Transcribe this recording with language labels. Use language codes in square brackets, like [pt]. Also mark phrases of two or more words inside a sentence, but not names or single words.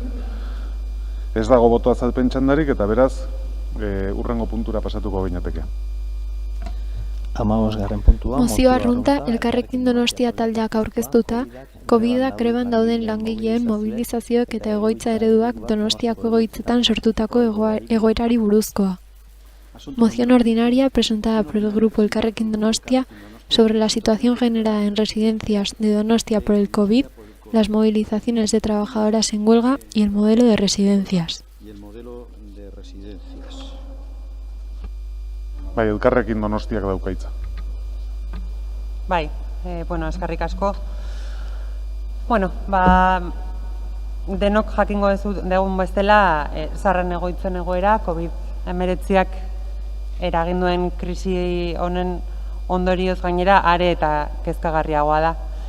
[eu] Ez dago botoa azalpen txandarik, eta beraz, urrengo puntura pasatuko gainateke. Mozio arrunta Elkarrekin Donostia taldeak aurkeztuta, COVID-a greban dauden langileen mobilizazioek eta egoitza ereduak Donostiako egoitzetan sortutako egoerari buruzkoa. [es] Moción ordinaria presentada por el grupo Elkarrekin Donostia sobre la situación generada en residencias de Donostia por el COVID, las movilizaciones de trabajadoras en huelga y el modelo de residencias. [eu] Bai, Elkarrekin Donostiak daukaitza. Bai, eskerrik asko. Denok jakingo dugun bezala, zaharren egoitzen egoera, COVID-19ak eraginduen krisi honen ondorioz gainera are eta kezkagarriagoa da.